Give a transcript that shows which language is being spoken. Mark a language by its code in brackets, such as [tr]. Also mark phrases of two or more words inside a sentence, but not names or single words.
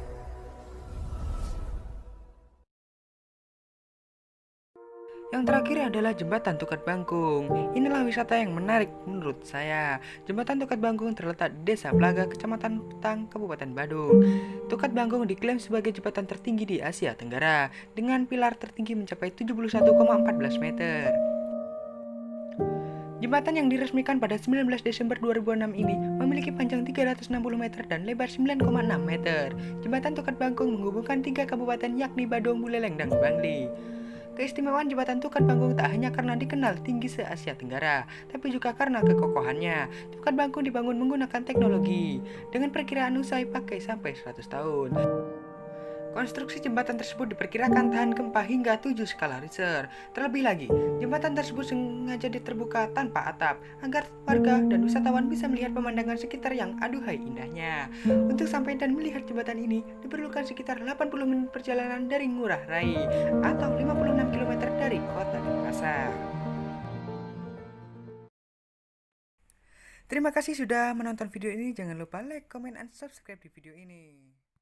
[id] Yang terakhir adalah Jembatan Tukat Bangkung. Inilah wisata yang menarik menurut saya. Jembatan Tukat Bangkung terletak di Desa Plaga, Kecamatan Petang, Kabupaten Badung. Tukat Bangkung diklaim sebagai jembatan tertinggi di Asia Tenggara dengan pilar tertinggi mencapai 71,14 meter. Jembatan yang diresmikan pada 19 Desember 2006 ini memiliki panjang 360 meter dan lebar 9,6 meter. Jembatan Tukat Bangkung menghubungkan 3 kabupaten yakni Badung, Buleleng, dan Bangli. Keistimewaan Jembatan Tukat Bangkung tak hanya karena dikenal tinggi se-Asia Tenggara, tapi juga karena kekokohannya. Tukat Bangkung dibangun menggunakan teknologi dengan perkiraan usai pakai sampai 100 tahun. Konstruksi jembatan tersebut diperkirakan tahan gempa hingga 7 skala Richter. Terlebih lagi, jembatan tersebut sengaja terbuka tanpa atap agar warga dan wisatawan bisa melihat pemandangan sekitar yang aduhai indahnya. Untuk sampai dan melihat jembatan ini diperlukan sekitar 80 menit perjalanan dari Ngurah Rai atau 56 km dari kota Denpasar. Terima kasih sudah menonton video ini. Jangan lupa [en] like, comment, and subscribe [id] di video ini.